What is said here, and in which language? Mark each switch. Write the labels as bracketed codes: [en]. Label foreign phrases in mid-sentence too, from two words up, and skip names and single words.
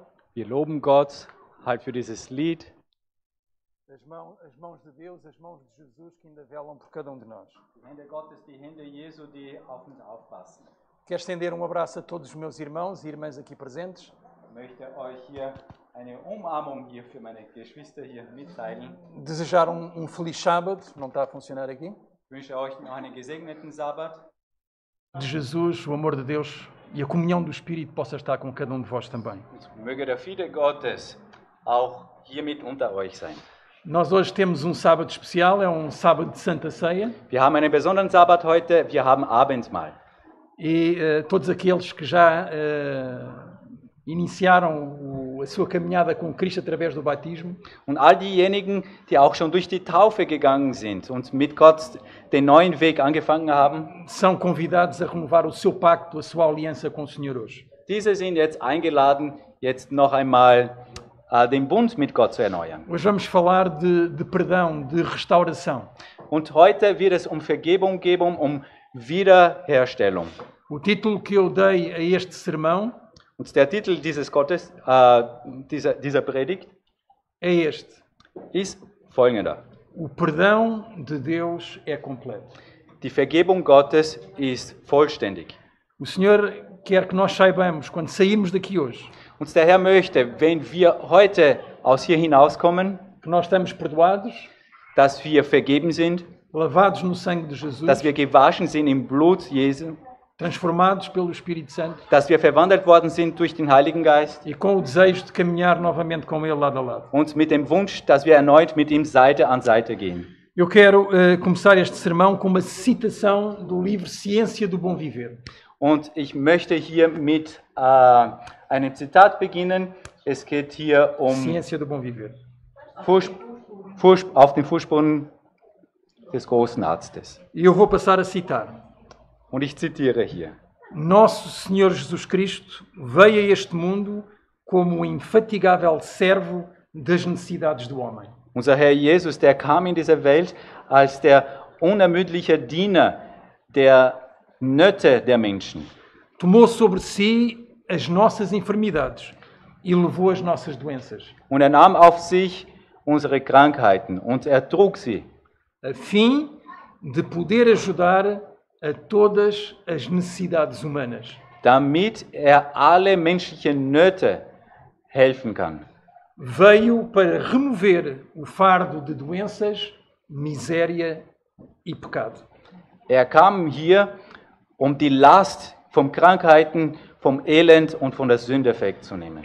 [de] Wir loben Gott halt für dieses Lied. [pt] As mãos de Deus, as mãos de Jesus que ainda velam por cada um de nós. [de] Die Hände Gottes, die Hände Jesu, die auf uns aufpassen. [pt] Quero estender um abraço a todos os meus irmãos e irmãs aqui presentes. [de] Ich möchte euch hier eine Umarmung hier für meine Geschwister hier mitteilen. [pt] Desejar um feliz sábado, não está a funcionar aqui. [de] Ich wünsche euch noch einen gesegneten Sabbat. [pt] De Jesus, o amor de Deus e a comunhão do Espírito possa estar com cada um de vós também. [de] Möge der Friede Gottes auch hier mit unter euch sein. [pt] Nós hoje temos um sábado especial, é um sábado de Santa Ceia. [de] Wir haben einen besonderen Sabbat heute, wir haben Abendmahl. [pt] E todos aqueles que já iniciaram a sua caminhada com Cristo através do batismo, [de] Und all diejenigen, die auch schon durch die Taufe gegangen sind und mit Gott den neuen Weg angefangen haben, [pt] são convidados a renovar o seu pacto, a sua aliança com o Senhor hoje. [de] diese sind jetzt eingeladen, jetzt noch einmal den Bund mit Gott zu erneuern. [pt] Hoje vamos falar de perdão, de restauração. [de] Und heute wird es um Vergebung gehen, um Wiederherstellung. [pt] O título que eu dei a este sermão [de] Und der Titel dieses dieser Predigt [pt] é este: [de] ist folgender. [pt] O perdão de Deus é completo. [de] Die Vergebung Gottes ist vollständig. [pt] O Senhor quer que nós saibamos, quando sairmos daqui hoje, [de] Und der Herr möchte, wenn wir heute aus hier hinauskommen, [pt] que nós estamos perdoados, [de] dass wir vergeben sind, [pt] lavados no sangue de Jesus, [de] dass wir gewaschen sind im Blut Jesu, [pt] transformados pelo Espírito Santo [de] dass wir verwandelt worden sind durch den Heiligen Geist [pt] e com o desejo de caminhar novamente com Ele lado a lado. [de] und mit dem Wunsch, dass wir erneut mit ihm Seite an Seite gehen. [pt] Eu quero começar este sermão com uma citação do livro Ciência do Bom Viver. [de] Und ich möchte hier mit einem Zitat beginnen. Es geht hier um [pt] Ciência do Bom Viver. [de] auf den Fußspuren des großen Arztes. [pt] E eu vou passar a citar. [de] Und ich zitiere hier. [pt] Nosso Senhor Jesus Cristo veio a este mundo como o infatigável servo das necessidades do homem. [de] Unser Herr Jesus, der kam in diese Welt als der unermüdliche Diener der Nöte der Menschen. [pt] Tomou sobre si as nossas enfermidades e levou as nossas doenças, [de] Und er nahm auf sich unsere Krankheiten und er trug sie, [pt] a fim de poder ajudar a todas as necessidades humanas. [de] damit er alle menschlichen Nöte helfen kann. [pt] Veio para remover o fardo de doenças, miséria e pecado. [de] Er kam hier, um die Last von Krankheiten, vom Elend und von der Sünde wegzunehmen.